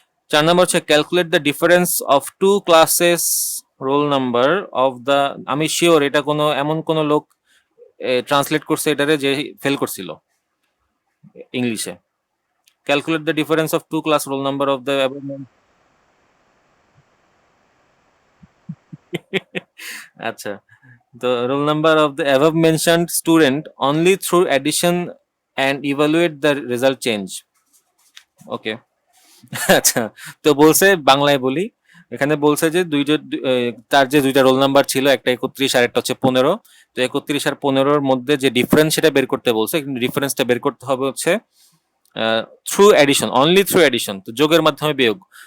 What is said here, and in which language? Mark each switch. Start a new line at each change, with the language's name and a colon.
English: 4
Bangla: number হচ্ছে
English: Calculate the difference of two classes roll number of the.
Bangla: আমি sure এটা কোনো এমন কোন লোক ট্রান্সলেট করছে এটারে যে ফেল করছিল ইংলিশে।
English: Calculate the difference of two class roll number of the. আচ্ছা, the roll number of the above mentioned student only through addition and evaluate the result change.
Bangla: ওকে। আচ্ছা, তো বলছে বাংলায় বলি। এখানে বলছে যে তার যে 2টা রোল নাম্বার ছিল, একটা 31 আর একটা হচ্ছে 15। তো 31 আর 15-র মধ্যে যে ডিফারেন্স সেটা বের করতে বলছে, কিন্তু ডিফারেন্সটা বের করতে হবে হচ্ছে
English: Through addition, only through addition.
Bangla: তো যোগের মাধ্যমে বিয়োগ।